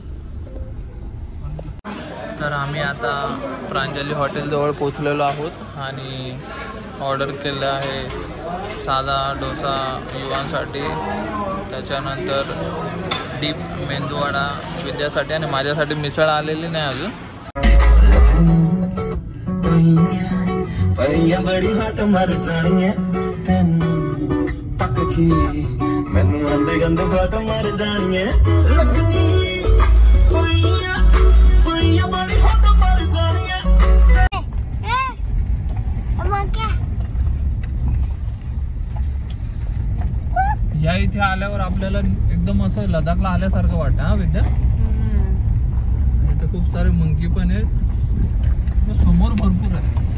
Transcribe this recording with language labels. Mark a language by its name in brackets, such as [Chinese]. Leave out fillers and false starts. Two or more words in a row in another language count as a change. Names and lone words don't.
[Marathi] तर आम्ही आता प्रांजली हॉटेलजवळ पोचलेलो आहोत आणि ऑर्डर केलं आहे साधा डोसा युवांसाठी, त्याच्यानंतर डीप मेंदूवडा विद्यासाठी आणि माझ्यासाठी मिसळ आलेली नाही अजून. [Punjabi] ਮੈਨੂੰ ਆਂਦੇ ਗੰਦੇ ਘਾਟ ਮਰ ਜਾਣੀਏ ਲੱਗਣੀ ਪਈਆਂ ਪਈਆਂ ਬੜੀ ਹੱਟ ਮਰ ਜਾਣੀਏ. [Marathi] या इथे आल्यावर आपल्याला एकदम असं लडाखला आल्यासारखं वाटतं. हा विद्या, इथे खूप सारे मंकी पण आहेत. समोर भरपूर आहे.